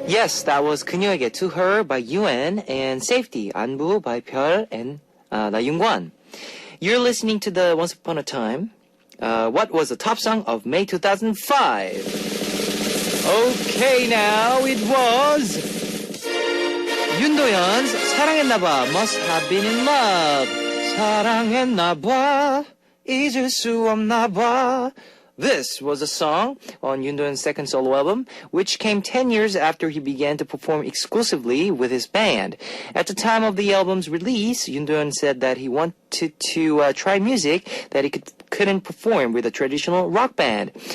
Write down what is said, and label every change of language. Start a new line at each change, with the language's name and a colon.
English: Yes, that was 그녀에게, To Her by UN and Safety, 안부 by 별 and 나윤관. You're listening to the Once Upon a Time. What was the top song of May 2005? Okay, now it was 윤도현's 사랑했나봐, Must Have Been in Love.
Korean: 사랑했나봐, 잊을 수 없나봐.
English: This was a song on Yoon Do-hyun's second solo album, which came 10 years after he began to perform exclusively with his band. At the time of the album's release, Yoon Do-hyun said that he wanted to try music that he couldn't perform with a traditional rock band.